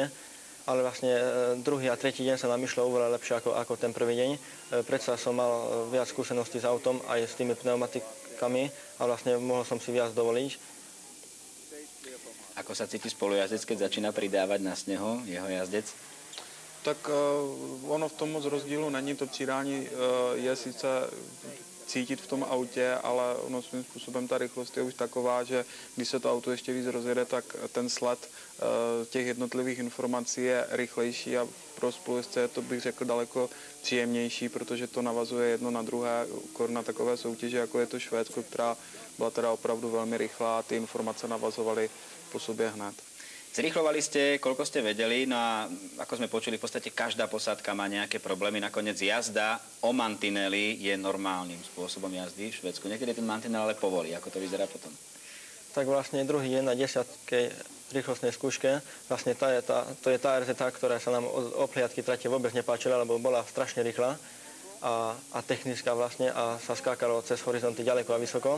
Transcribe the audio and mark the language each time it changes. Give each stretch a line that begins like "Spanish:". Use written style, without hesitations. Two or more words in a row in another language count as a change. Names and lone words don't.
Slovak: Ale vlastne druhý a tretí deň sa nám išlo oveľa lepšie ako ten prvý deň. Predsa som mal viac skúseností s autom aj s tými pneumatikami a vlastne mohol som si viac dovoliť. Ako sa cíti spolujazdec, keď začína pridávať na snehu jeho jazdec?
Czech: Tak ono v tom moc rozdílu není, to přidání je sice cítit v tom autě, ale ono svým způsobem ta rychlost je už taková, že když se to auto ještě víc rozjede, tak ten sled těch jednotlivých informací je rychlejší a pro spolujezdce je to, bych řekl, daleko příjemnější, protože to navazuje jedno na druhé, na takové soutěže, jako je to Švédsko, která byla teda opravdu velmi rychlá a ty informace navazovaly po sobě hned.
Slovak: Zrýchlovali ste, koľko ste vedeli, no a ako sme počuli, v podstate každá posádka má nejaké problémy. Nakoniec jazda o mantineli je normálnym spôsobom jazdy v Švédsku. Niekedy ten mantinel ale povolí. Ako to vyzerá potom? Tak vlastne druhý deň na 10. rýchlostnej skúške, vlastne to je tá RZT, ktorá sa nám od opliadky trate vôbec nepáčila, lebo bola strašne rýchla a technická vlastne a sa skákalo cez horizonty ďaleko a vysoko.